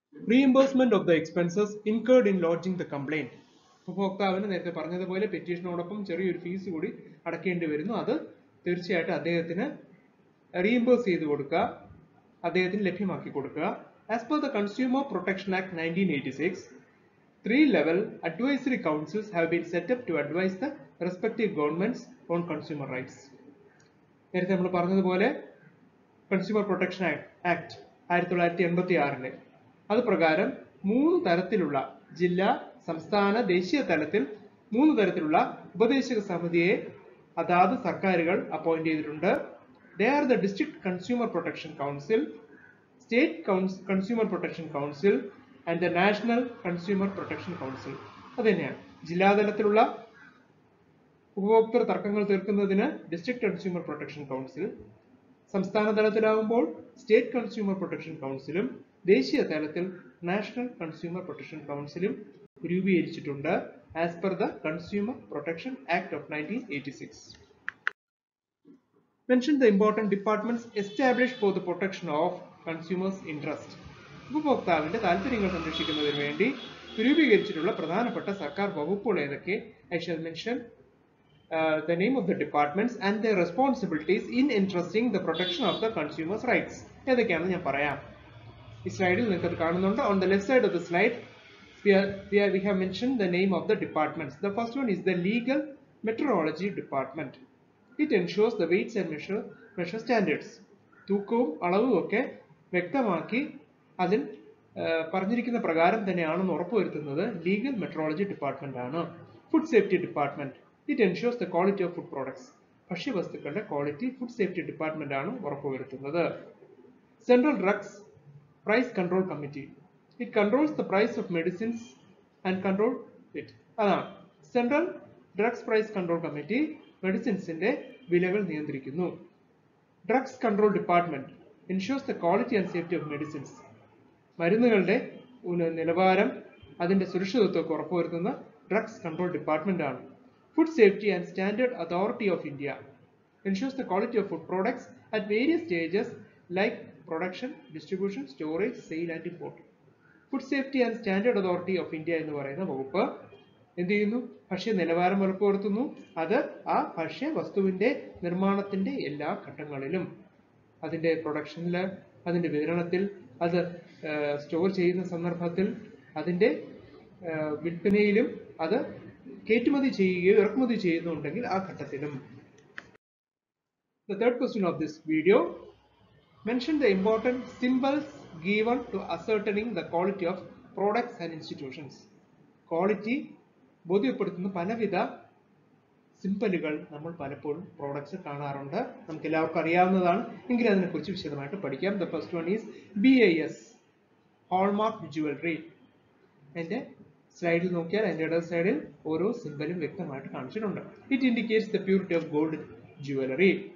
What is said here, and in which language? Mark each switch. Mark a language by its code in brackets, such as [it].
[en] Reimbursement of the expenses incurred in lodging the complaint. [ml] ഉപഭോക്താവിന് നേരത്തെ പറഞ്ഞതുപോലെ പെറ്റീഷനോടൊപ്പം ചെറിയൊരു ഫീസ് കൂടി അടക്കേണ്ടി വരുന്നു. അത് തീർച്ചയായിട്ടും അദ്ദേഹത്തിന് റീഇംബേഴ്സ് ചെയ്ത് കൊടുക്കുക, അദ്ദേഹത്തിന് ലഭ്യമാക്കി കൊടുക്കുക. [en] As per the consumer protection act 1986, 3-level advisory councils have been set up to advise the respective governments on consumer rights. [ml] നേരത്തെ നമ്മൾ പറഞ്ഞതുപോലെ കൺസ്യൂമർ പ്രൊട്ടക്ഷൻ ആക്ട് 1986 അത് പ്രകാരം 3 തരത്തിലുള്ള ജില്ലാ, സംസ്ഥാന, ദേശീയ തലത്തിൽ 3 തരത്തിലുള്ള ഉപദേശക സമിതിയെ അതാത് സർക്കാരുകൾ അപ്പോയിന്റ് ചെയ്തിട്ടുണ്ട്. [en] They are the District Consumer Protection Council, State Consumer Protection Council and the National Consumer Protection Council. [ml] അത് തന്നെയാണ് ജില്ലാതലത്തിലുള്ള ഉപഭോക്തൃ തർക്കങ്ങൾ തീർക്കുന്നതിന് ഡിസ്ട്രിക്ട് കൺസ്യൂമർ പ്രൊട്ടക്ഷൻ കൗൺസിൽ, സംസ്ഥാന തലത്തിലാവുമ്പോൾ സ്റ്റേറ്റ് കൺസ്യൂമർ പ്രൊട്ടക്ഷൻ കൗൺസിലും ദേശീയ തലത്തിൽ നാഷണൽ കൺസ്യൂമർ പ്രൊട്ടക്ഷൻ കൗൺസിലും രൂപീകരിച്ചിട്ടുണ്ട് [en] As per the consumer protection act of 1986. Mention the important departments established for the protection of consumers' interest. [ml] ഉപഭോക്താവിന്റെ താല്പര്യങ്ങൾ സംരക്ഷിക്കുന്നതിന് വേണ്ടി രൂപീകരിച്ചിട്ടുള്ള പ്രധാനപ്പെട്ട സർക്കാർ വകുപ്പുകൾ ഏതൊക്കെ? [en] I shall mention the name of the departments and their responsibilities in entrusting the protection of the consumers' rights. [ml] ഏതൊക്കെയാണെന്ന് ഞാൻ പറയാം. ഈ സ്ലൈഡിൽ നിങ്ങൾക്ക് അത് കാണുന്നുണ്ട്. [en] On the left side of the slide we have mentioned the name of the departments. The first one is the Legal Metrology Department. It ensures the weights and measure standards. [ml] തൂക്കവും അളവും ഒക്കെ വ്യക്തമാക്കി അതിൽ പറഞ്ഞിരിക്കുന്ന പ്രകാരം തന്നെയാണെന്ന് ഉറപ്പുവരുത്തുന്നത് ലീഗൽ മെട്രോളജി ഡിപ്പാർട്ട്മെന്റ് ആണ്. [en] Food safety department. It ensures the quality of food products. [ml] ഭക്ഷ്യവസ്തുക്കളുടെ quality food safety department ആണ് ഉറപ്പുവരുത്തുന്നത്. [en] Central drugs price control committee. It controls the price of medicines and control it. [ml] അതാണ് central drugs price control committee മെഡിസിൻസിന്റെ വിലകൾ നിയന്ത്രിക്കുന്നു. [en] Drugs control department ensures the quality and safety of medicines. [ml] മരുന്നുകളുടെ നിലവാരം അതിന്റെ സുരക്ഷിതത്വം ഉറപ്പുവരുത്തുന്ന drugs control department ആണ്. [en] Food safety and standard authority of India ensures the quality of food products at various stages like production, distribution, storage, sale and import. [ml] Food safety and standard authority of India എന്ന് പറയുന്ന വകുപ്പ് എന്ത് ചെയ്യുന്നു? ഭക്ഷ്യ നിലവാരം ഉറപ്പുവരുത്തുന്നു. അത് ആ ഭക്ഷ്യ വസ്തുവിന്റെ നിർമ്മാണത്തിന്റെ എല്ലാ ഘട്ടങ്ങളിലും, അതിന്റെ പ്രൊഡക്ഷനിൽ, അതിന്റെ വിതരണത്തിൽ, അത് സ്റ്റോർ ചെയ്യുന്ന സന്ദർഭത്തിൽ, അതിന്റെ വിൽപ്പനയിലും, അത് കയറ്റുമതി ചെയ്യുകയോ ഇറക്കുമതി ചെയ്യുന്നുണ്ടെങ്കിൽ ആ ഘട്ടത്തിലും. [en] The third question of this video: mention the important symbols given to ascertaining the quality of products and institutions. [ml] Quality ബോധ്യപ്പെടുത്തുന്ന പലവിധ സിംബലുകൾ നമ്മൾ പലപ്പോഴും പ്രോഡക്ട്സ് കാണാറുണ്ട്. നമുക്ക് എല്ലാവർക്കും അറിയാവുന്നതാണ്, എങ്കിലും അതിനെക്കുറിച്ച് വിശദമായിട്ട് പഠിക്കാം. [en] The first one is BIS, Hallmark Jewelry. [ml] അതിന്റെ സ്ലൈഡിൽ നോക്കിയാൽ അതിന്റെ ഇടത് സൈഡിൽ ഓരോ സിംബലും വ്യക്തമായിട്ട് കാണിച്ചിട്ടുണ്ട്. [en] It indicates the purity of gold jewelry.